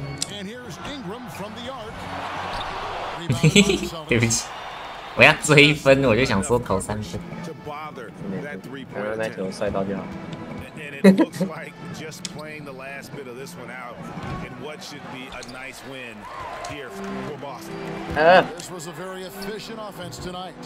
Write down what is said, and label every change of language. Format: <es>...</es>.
<en>And here's Ingram from the arc.</en> <zh>对不起，我要追分，我就想说投3分。刚刚那球摔到就好。</zh> <en>And it looks like just playing the last bit of this one out in what should be a nice win here for Boston. This was a very efficient offense tonight.</en>